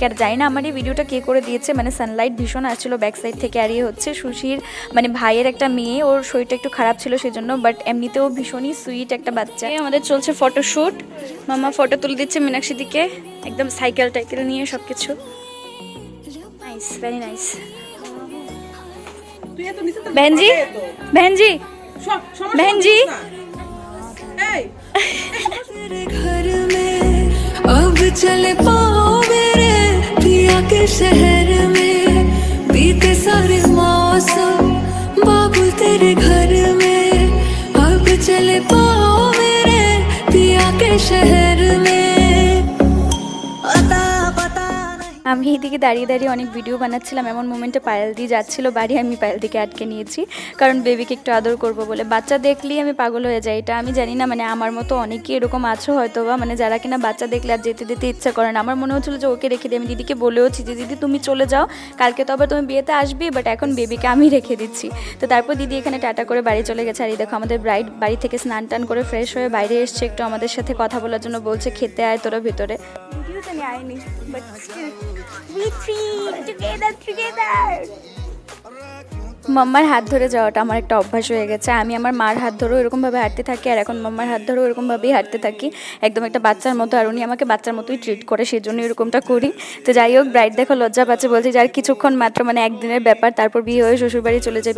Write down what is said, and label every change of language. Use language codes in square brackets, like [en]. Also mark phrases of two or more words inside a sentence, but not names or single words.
[bn] আর জানি না আমার এই ভিডিওটা কে করে দিয়েছে, মানে সানলাইট ভীষণ আসছিল [en] back side [bn] থেকে। আর ইয়ে হচ্ছে সুশীর মানে ভাইয়ের একটা মেয়ে, ওর শরীরটা একটু খারাপ ছিল সেজন্য, বাট এমনিতেও ভীষণই সুইট একটা বাচ্চা। আমাদের চলছে ফটোশ্যুট, মামা ফটো তুলে দিচ্ছে মীনাক্ষী দিকে একদম সাইকেল টাইকেল নিয়ে সব কিছু। [en] Nice, very nice. [hi] बहन जी बहन जी बहन जी घर में अब चले पाओ मेरे पिया के शहर में, बीते सारे मौसम बाबुल तेरे घर में, अब चले पाओ मेरे पिया के शहर में। [bn] আমি এইদিকে দাঁড়িয়ে দাঁড়িয়ে অনেক ভিডিও বানাচ্ছিলাম, এমন মোমেন্টে পায়েল দিয়ে যাচ্ছিল বাড়ি, আমি পায়েল দিকে আটকে নিয়েছি কারণ বেবিকে একটু আদর করব বলে। বাচ্চা দেখলেই আমি পাগল হয়ে যাই, এটা আমি জানি না, মানে আমার মতো অনেকেই এরকম আছো হয়তো বা, মানে যারা কিনা বাচ্চা দেখলে আর যেতে যেতে ইচ্ছা করে না। আমার মনে হচ্ছিল যে ওকে রেখে দিই, আমি দিদিকে বলেওছি যে দিদি তুমি চলে যাও, কালকে তো আবার তুমি বিয়েতে আসবি, বাট এখন বেবিকে আমি রেখে দিচ্ছি। তো তারপর দিদি এখানে টাটা করে বাড়ি চলে গেছে। আর এই দেখো আমাদের ব্রাইড বাড়ি থেকে স্নান টান করে ফ্রেশ হয়ে বাইরে এসছে, একটু আমাদের সাথে কথা বলার জন্য বলছে খেতে আয় তোরা ভিতরে। ভিডিওতে নিয়ে আয়নি, [en] but we three together [bn] মাম্মার হাত ধরে যাওয়াটা আমার একটা অভ্যাস হয়ে গেছে। আমি আমার মার হাত ধরেও এরকমভাবে হাঁটতে থাকি, আর এখন মাম্মার হাত ধরেও এরকমভাবেই হাঁটতে থাকি, একদম একটা বাচ্চার মতো। আর উনি আমাকে বাচ্চার মতোই ট্রিট করে, সেই জন্য এরকমটা করি। তো যাই হোক, ব্রাইড দেখো লজ্জা পাচ্ছে, বলছি যে আর কিছুক্ষণ মাত্র, মানে একদিনের ব্যাপার, তারপর বিয়ে হয়ে শ্বশুরবাড়ি চলে যাবে।